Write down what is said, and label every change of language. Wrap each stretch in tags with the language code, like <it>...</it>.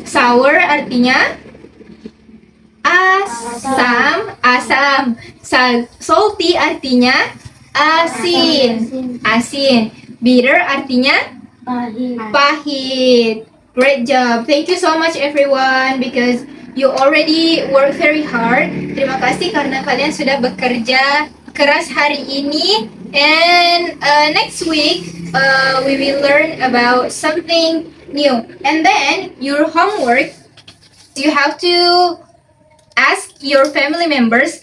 <id>Sour, artinya asam. Salty artinya asin. Bitter artinya pahit.</id> <en>Great job. Thank you so much everyone because you already work very hard.</en> <id>Terima kasih karena kalian sudah bekerja keras hari ini.</id> <en>And next week we will learn about something new. And then your homework, you have to ask your family members.</en>